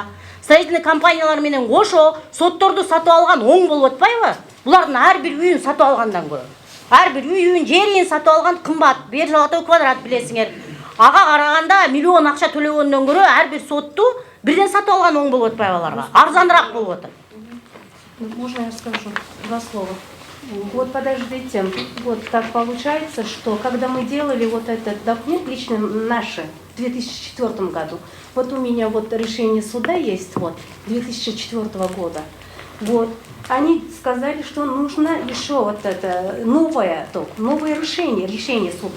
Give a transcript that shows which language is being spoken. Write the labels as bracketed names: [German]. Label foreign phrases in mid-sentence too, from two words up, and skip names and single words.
[Kyrgyz] Строительный компаниялар менен кошо сотторду сатып алган оң болуп атпайбы? Булардын ар бир үйүн сатып алгандан көрө. Ар бир үйүн, жерин сатып алган кымбат, 1,6 квадрат билесиңер. Ага караганда миллион акча төлөгөндөн көрө ар бир сотту бирден сатып алган оң болуп атпайбы аларга? Арзаныраак болуп атат. [Russian] Можно я скажу 2 слова? Вот подождите, вот так получается, что когда мы делали вот этот документ, лично наши, в 2004 году, вот у меня вот решение суда есть, вот, 2004 года, вот, они сказали, что нужно еще вот это новое решение суда.